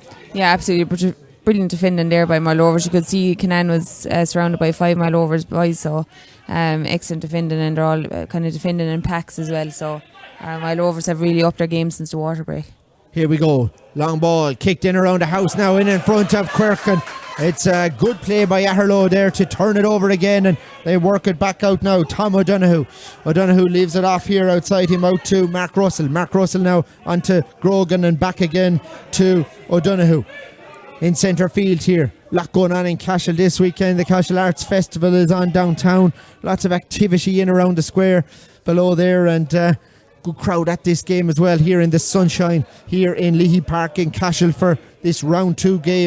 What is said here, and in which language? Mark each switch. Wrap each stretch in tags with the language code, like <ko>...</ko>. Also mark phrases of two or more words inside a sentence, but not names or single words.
<en>Yeah, absolutely brilliant defending there by Moyle Rovers. You could see Kinane was surrounded by 5 Moyle Rovers boys, so excellent defending, and they're all kind of defending in packs as well. So Moyle Rovers have really upped their game since the water break. Here we go. Long ball kicked in around the house now, in front of Quirk, and it's a good play by Aherlow there to turn it over again, and they work it back out now. Tom O'Donoghue. O'Donoghue leaves it off here outside him out to Mark Russell. Mark Russell now onto Grogan, and back again to O'Donoghue. In centre field here. Lot going on in Cashel this weekend. The Cashel Arts Festival is on downtown. Lots of activity in around the square below there, and good crowd at this game as well here in the sunshine here in Leahy Park in Cashel for this round 2 game.</en>